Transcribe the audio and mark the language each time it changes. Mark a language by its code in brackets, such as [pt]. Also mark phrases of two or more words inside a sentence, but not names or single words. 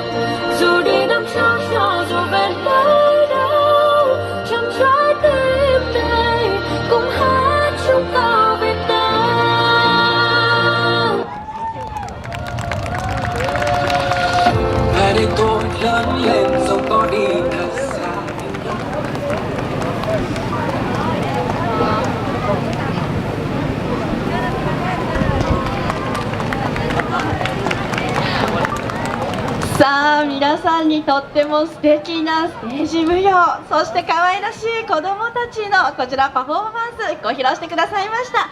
[vi] Dù đi năm xa xa dù bên tới đâu, trong trái tim này cùng hát chúng ta Việt Nam. Ngày đây tôi lớn lên dẫu có đi thật xa. [ja] さあ、皆さんにとっても素敵なステージ舞踊、そして可愛らしい子どもたちのこちらパフォーマンスご披露してくださいました。